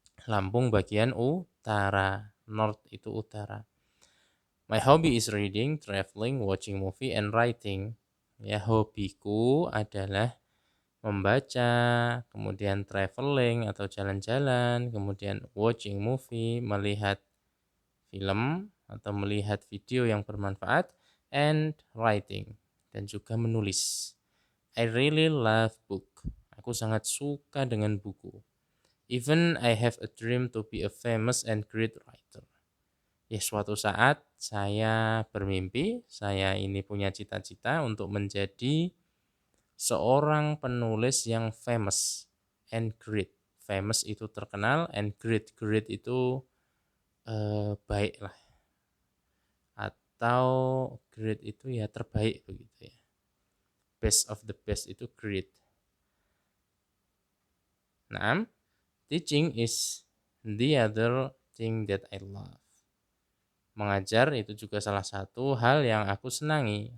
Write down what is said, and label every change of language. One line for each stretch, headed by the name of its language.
Indonesian: Lampung bagian utara, North itu utara.
English: My hobby is reading, traveling, watching movie, and writing.
Indonesian: Ya, hobiku adalah membaca, kemudian traveling atau jalan-jalan, kemudian
English: watching movie,
Indonesian: melihat film atau melihat video yang bermanfaat,
English: and writing,
Indonesian: dan juga menulis.
English: I really love book.
Indonesian: Aku sangat suka dengan buku.
English: Even I have a dream to be a famous and great writer.
Indonesian: Ya, suatu saat saya bermimpi, saya ini punya cita-cita untuk menjadi seorang penulis yang
English: famous and great.
Indonesian: Famous itu terkenal,
English: and great
Indonesian: itu baik lah. Atau great itu ya terbaik begitu ya.
English: Best of the best itu great. Nah, teaching is the other thing that I love.
Indonesian: Mengajar itu juga salah satu hal yang aku senangi.